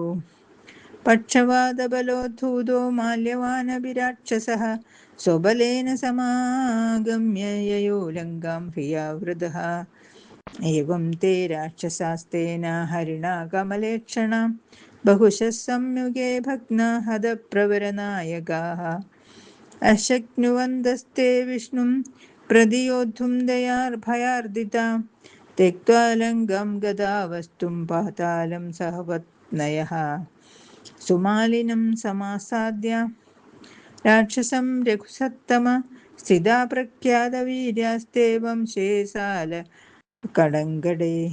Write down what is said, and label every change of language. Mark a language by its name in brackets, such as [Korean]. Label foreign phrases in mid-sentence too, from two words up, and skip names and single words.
[Sanskrit] പക്ഷവാദബലോദ്ധൂതോ മാല്യവാനഭിരാക്ഷസഃ സ്വബലേന സമാഗമ്യ യയോ ലങ്കാം പ്രിയാവൃതഃ. ഏവം തേ രാക്ഷസാസ്തേന ഹരിണാ കമലേക്ഷണ ബഹുശഃ സംയുഗേ ഭഗ്നാ ഹതപ്രവരനായകാഃ. अशक्नुवन्तस्ते विष्णुं प्रतियोद्धुं दयार्भयार्दिता त्यक्त्वा लङ्कां गदावस्तुं पातालं सहपत्नयः सुमालिनं समासाद्य राक्षसं रघुसत्तम स्थिता प्रख्यातवीर्यास्तेवं शेषाल कडङ्गडे